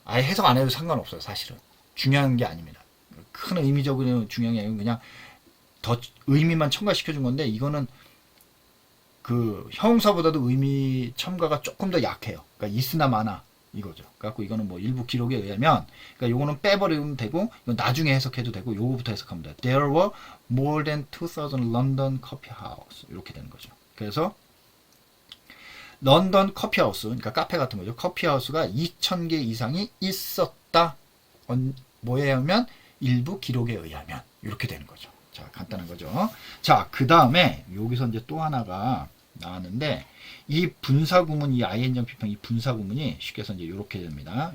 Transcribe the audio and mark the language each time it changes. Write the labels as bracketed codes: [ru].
[ko] 아예 해석 안 해도 상관없어요. 사실은 중요한 게 아닙니다. 큰 의미적으로 중요한 게 아니고 그냥 더 의미만 첨가시켜 준 건데, 이거는 그 형용사보다도 의미 첨가가 조금 더 약해요. 그러니까 있으나 마나 이거죠. 그래갖고 이거는 뭐 일부 기록에 의하면, 그러니까 요거는 빼버리면 되고, 이건 나중에 해석해도 되고, 요거부터 해석하면 돼요. [en] There were more than 2,000 London coffee house. [ko] 이렇게 되는 거죠. 그래서 런던 커피하우스, 그러니까 카페 같은 거죠. 커피하우스가 2,000개 이상이 있었다. 뭐에 하면? 일부 기록에 의하면. 이렇게 되는 거죠. 자, 간단한 거죠. 자, 그 다음에 여기서 이제 또 하나가 나왔는데, 이 분사구문, 이 ing형, pp형, 이 분사구문이 쉽게 해서 이제 이렇게 됩니다.